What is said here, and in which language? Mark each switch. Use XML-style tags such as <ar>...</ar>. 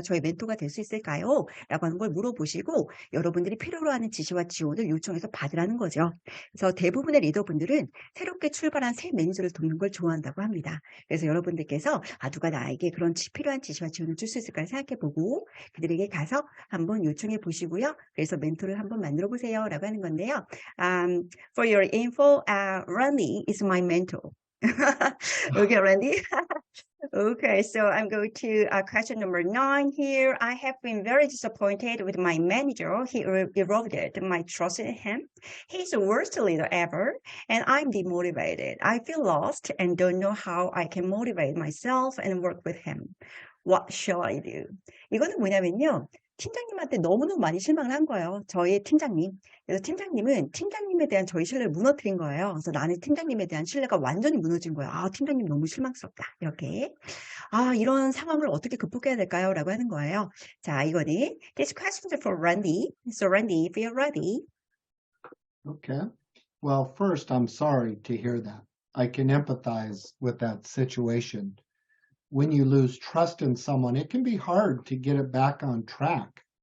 <ko>저의 멘토가 될 수 있을까요? 라고 하는 걸 물어보시고 여러분들이 필요로 하는 지시와 지원을 요청해서 받으라는 거죠. 그래서 대부분의 리더분들은 새롭게 출발한 새 매니저를 돕는 걸 좋아한다고 합니다. 그래서 여러분들께서 누가 나에게 그런 필요한 지시와 지원을 줄 수 있을까 생각해보고 그들에게 가서 한번 요청해 보시고요. 그래서 멘토를 한번 만들어 보세요. 라고 하는 건데요.</ko> <en>For your info, Randy is my mentor. Okay, Randy. Okay, so I'm going to question number 9 here. I have been very disappointed with my manager. He eroded my trust in him. He's the worst leader ever, and I'm demotivated. I feel lost and don't know how I can motivate myself and work with him. What shall I do?</en> <ko>이거는 뭐냐면요. 팀장님한테 너무너무 많이 실망을 한 거예요. 저희 팀장님. 그래서 팀장님은 팀장님에 대한 저희 신뢰를 무너뜨린 거예요. 그래서 나는 팀장님에 대한 신뢰가 완전히 무너진 거예요. 팀장님 너무 실망스럽다. 이렇게. 이런 상황을 어떻게 극복해야 될까요? 라고 하는 거예요. 자, 이거는</ko> <en>This question is for Randy. So Randy, if you're ready. Okay. Well, first, I'm sorry to hear that. I can empathize with that situation. When you lose trust in someone, it can be hard to get it back on track.</en>